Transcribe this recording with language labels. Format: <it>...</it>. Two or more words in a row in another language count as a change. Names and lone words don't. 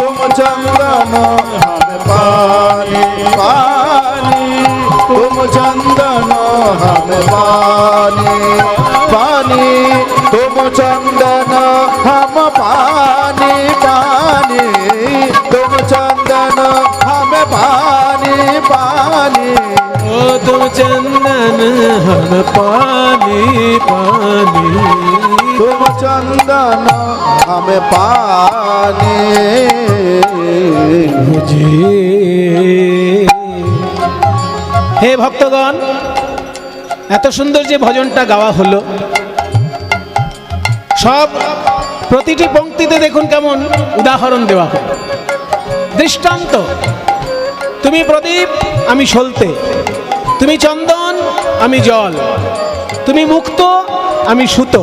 <hi>चंदन हम पानी पानी तुम चंदन हम पानी पानी तुम चंदन हम पानी पानी तुम चंदन हम पानी पानी ओ तुम चंदन हम पानी पानी तुम चंदन हम पानी मुझे।</hi> <bn>হে ভক্তগণ, এত সুন্দর যে ভজনটা গাওয়া হলো, সব প্রতিটি পংক্তিতে দেখুন কেমন উদাহরণ দেওয়া হলো, দৃষ্টান্ত। তুমি প্রদীপ, আমি সলতে, তুমি চন্দন, আমি জল, তুমি মুক্ত, আমি সুতো।</bn>